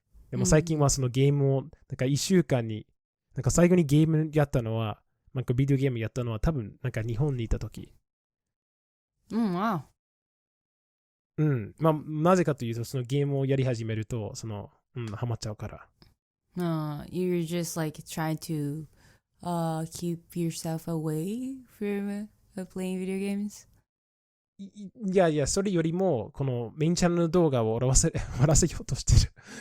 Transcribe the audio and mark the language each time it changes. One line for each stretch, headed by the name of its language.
Japanese: でも最近はそのゲームを、1週間に、最後にゲームやったのは、ビデオゲームやったのは多分、日本にいた時。なぜかというと、そのゲームをやり始めると、ハマっちゃうから。
English: You're just trying to keep yourself away from playing video games?
Japanese: いや、それよりも、このメインチャンネルの動画を終わらせようとしてる。